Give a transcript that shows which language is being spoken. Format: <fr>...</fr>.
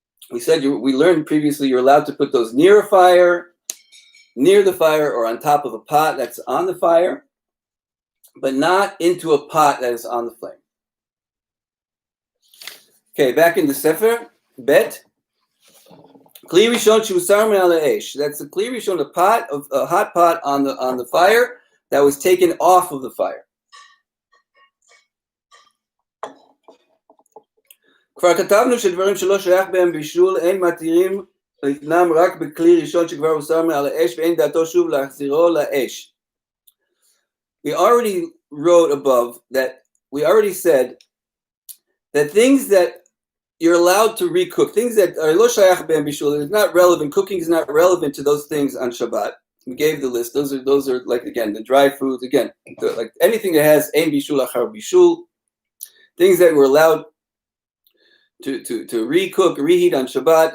<en>We said we learned previously you're allowed to put those near the fire or on top of a pot that's on the fire, but not into a pot that is on the flame. Okay, back in the Sefer, Bet.</en> <he>Kli rishon shusar min al ha'esh.</he> <en>That's a kli rishon, a hot pot on the fire that was taken off of the fire.</en> <he>כבר כתבנו שדברים שלא שייך בהם בישול אין מתירים להתנם רק בכלי ראשון שכבר הוסר מעל האש ואין דעתו שוב להחזירו לאש.</he> <en>We already wrote above that we already said that things that you're allowed to recook, things that are</en> <he>lo shayach be'em bishul,</he> <en>it's not relevant, cooking is not relevant to those things on Shabbat. We gave the list. Those are like, again, the dry foods, again, like anything that has</en> <he>ein bishul achar bishul,</he> <en>things that were allowed to recook, reheat on Shabbat.</en>